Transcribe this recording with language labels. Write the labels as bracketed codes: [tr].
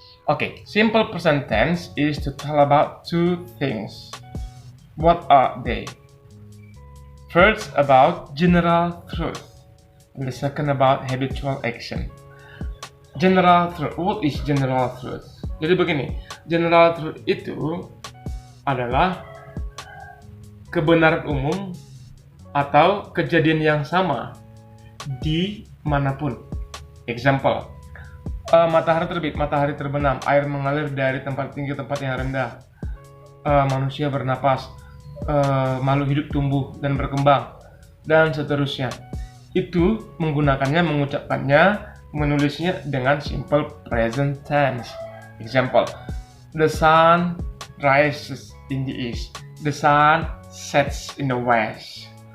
[en] Okay, simple present tense is to tell about two things. What are they? First about general truth, and the second about habitual action. General truth, what is general truth? [id] Jadi begini, general truth itu adalah kebenaran umum atau kejadian yang sama di manapun. Example, matahari terbit, matahari terbenam, air mengalir dari tempat tinggi ke tempat yang rendah, manusia bernapas, makhluk hidup tumbuh dan berkembang, dan seterusnya. Itu menggunakannya, mengucapkannya, menulisnya dengan simple present tense. [en] Example, the sun rises in the east, the sun sets in the west.